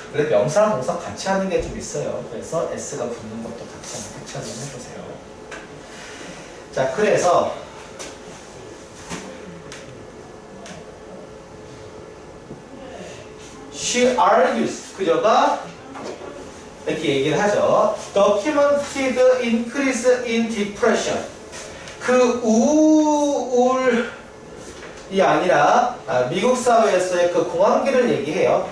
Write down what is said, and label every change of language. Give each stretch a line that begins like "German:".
Korean: 그래서 명사랑 동사 같이 하는 게 좀 있어요. 그래서 s가 붙는 것도 같이 한번 캐치 한번 해보세요. 자, 그래서
English: She argues.
Korean: 그녀가 이렇게 얘기를 하죠.
English: Documented increase in depression.
Korean: 그 우울이 아니라 미국 사회에서의 그 공황기를 얘기해요.